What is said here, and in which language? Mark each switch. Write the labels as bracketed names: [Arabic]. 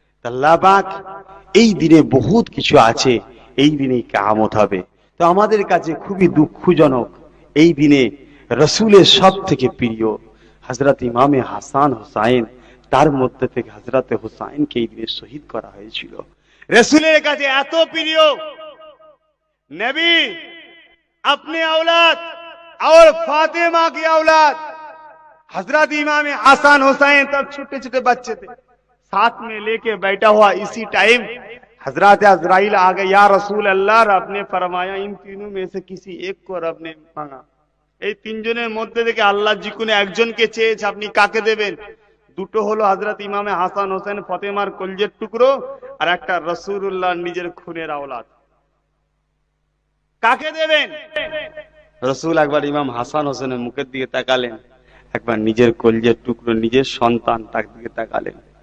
[Bangla] আল্লাহ পাক এই দিনে বহুত কিছু আছে, এই দিনেই কিয়ামত হবে। তো আমাদের কাছে খুবই দুঃখজনক, এই দিনে রাসূলের সব থেকে প্রিয় হযরত ইমামে হাসান হুসাইন, তার মধ্যে থেকে হযরতে হুসাইনকে এই দিনে শহীদ করা হয়েছিল। রাসূলের কাছে এত প্রিয় [Hindi] नबी अपने औलाद और फातिमा की औलाद हजरत इमाम हसन हुसैन तब छोटे छोटे बच्चे थे, साथ में लेके बैठा हुआ। इसी टाइम हजरत अजराइल आ गए, या रसूल अल्लाह, रब ने फरमाया इन तीनों में से किसी एक को रब ने मांगा। [Bangla] এই তিনজনের মধ্যে থেকে আল্লাহ যে কোনো একজনকে চেয়েছে, আপনি কাকে দেবেন? দুটো হলো হযরত ইমামে হাসান হোসেন ফাতেমার কলজের টুকরো, আর একটা রাসূলুল্লাহ নিজের খুনের औलाद। কাকে দেবেন? রাসূল একবার ইমাম হাসান হোসেনের মুখের দিকে তাকালেন, একবার নিজের কলজের টুকরো নিজের সন্তান তার দিকে তাকালেন।